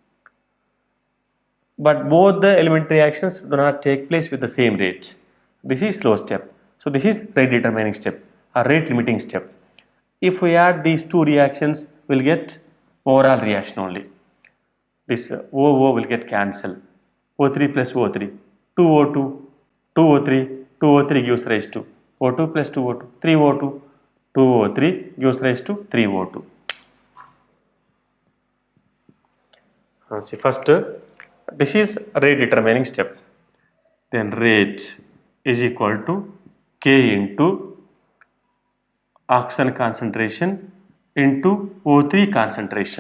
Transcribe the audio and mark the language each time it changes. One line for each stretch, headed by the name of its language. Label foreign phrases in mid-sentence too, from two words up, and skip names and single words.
English: But both the elementary reactions do not take place with the same rate. This is slow step. So this is rate determining step or rate limiting step. If we add these two reactions, we will get overall reaction only. This OO will get cancelled. O3 plus O3, 2O2, 2O3, 2O3 gives rise to O2 plus 2O2, 3O2, 2O3 gives rise to 3O2. See, first, this is rate determining step. Then rate is equal to K into oxygen concentration into O3 concentration.